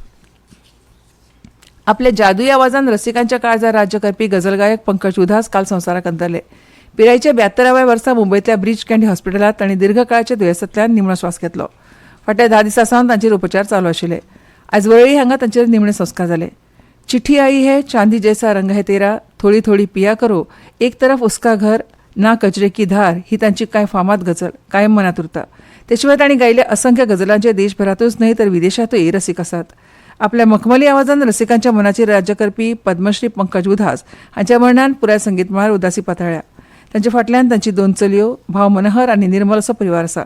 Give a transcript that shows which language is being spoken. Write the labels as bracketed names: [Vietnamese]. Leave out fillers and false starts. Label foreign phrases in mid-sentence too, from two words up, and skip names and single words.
[Konkani] आपल्या जादुई आवाजान रसिकांच्या काळजार राज्य करपी गझल गायक पंकज उधास काल संवसाराक अंतरले. पिरायेच्या 72व्या वर्सा मुंबयतल्या ब्रीच कँडी हॉस्पिटलांत तांणी दीर्घकाळाच्या दुयेंसांतल्यान निमणो श्वास घेतलो. फाटल्या 10 दिसां सावन तांचेर उपचार चालू आशिल्ले. आयज वरळी हांगा तांचेर निमणे संस्कार जाले. चिठी आई है, चांदी जैसा रंग है तेरा, थोड़ी थोड़ी पिया करो, एक तरफ उसका घर, ना कचरे की धार ही तांची कांय फामाद गजल कायम मनात उरता. ते शिवाय तांणी गायिल्ल्या असंख्य गजलांचे देशभरातूच न्हय तर विदेशांतूय रसीक आसात. आपल्या मखमली आवाजान रसिकांच्या मनाचेर राज्य करपी पद्मश्री पंकज उधास हांच्या मरणान पुराय संगीत मळार उदासी पातळ्ळ्या. तांच्या फाटल्यान तांची 2 चलयो, भाव मनोहर आनी निर्मल असो परिवार आसा.